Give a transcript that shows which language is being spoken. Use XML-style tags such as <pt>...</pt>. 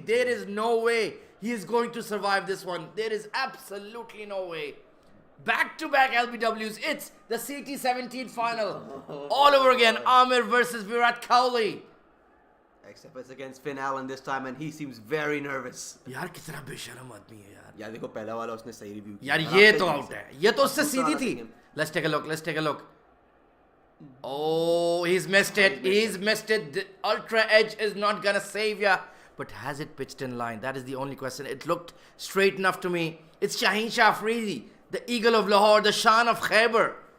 <en>There is no way he is going to survive this one. There is absolutely no way. Back-to-back LBWs. It's the CT17 final. All over again. Amir versus Virat Kohli. Except it's against Finn Allen this time, and he seems very nervous.</en> <hi>यार कितना बेशरम आदमी है यार. यार देखो पहला वाला उसने सही रिव्यू किया. यार ये तो आउट है. ये तो उससे सीधी थी.</hi> <en>Let's take a look. Oh, he's missed it. The ultra edge is not gonna save ya. but has it pitched in line? That is the only question. It looked straight enough to me. It's Shaheen Shah Afridi, the eagle of Lahore, the Shan of Khyber.</en>